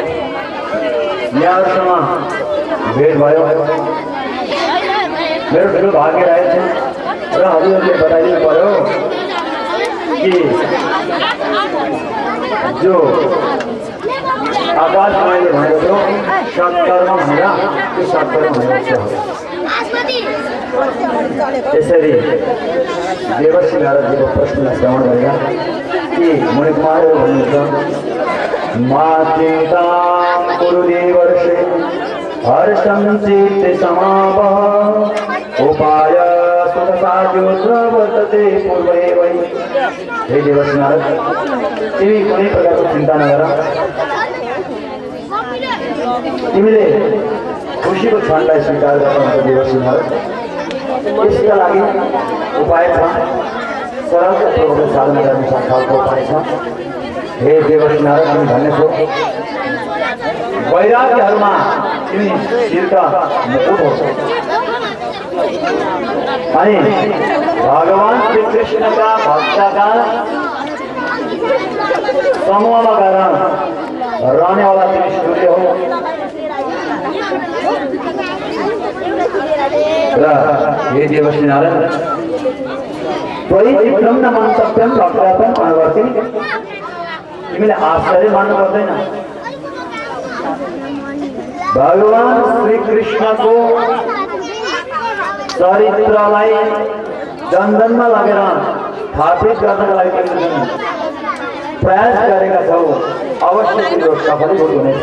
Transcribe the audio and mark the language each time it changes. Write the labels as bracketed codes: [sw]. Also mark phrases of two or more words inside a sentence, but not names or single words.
[ne] यहाँहरूसँग भेट भयो, मेरो ठुलो भाग्य रहेछ र हजुरहरूले बताइदिनु पर्यो कि जो आकाश माइले भनेको थियो सत्कर्म भनेर त्यो सत्कर्म भनेको छ। त्यसरी देवर्षि नारदजीको प्रश्नलाई श्रवण गरेर कि मुनि कुमारहरू भन्नुहुन्छ [sa] मा चिन्तां कुरु देवर्षे हर्षं चित्ते समापः उपाय सुखसाध्योऽत्र वर्तते पूर्वे वै। [ne] हे देवर्षि नारद, तिमी कुनै प्रकारको चिन्ता नगर, तिमीले खुसीको क्षणलाई स्वीकार गर्नुहुन्छ देवर्षि नारद। यसका लागि उपाय छ, सरलतापूर्वक साधन गर्ने खालको उपाय छ। हे देवर्षि नारद, हामी धन्य छौ। वैराग्यहरूमा तिमी शिरका मुकुट हो अनि भगवान श्री कृष्णका भक्तका समूहमा गएर रहनेवाला तिमी सूर्य हो र हे देवर्षि नारद, [sa] त्वयि चित्रं न मन्तव्यं भक्तात्मं अनुवर्तिनि। [ne] तिमीले आश्चर्य मान्नु पर्दैन। भगवान श्री कृष्णको चरित्रलाई जनजनमा लगेर स्थापित गर्नका लागि तिमीले प्रयास गरेका छौ, अवश्य तिम्रो सफलीभूत हुनेछ।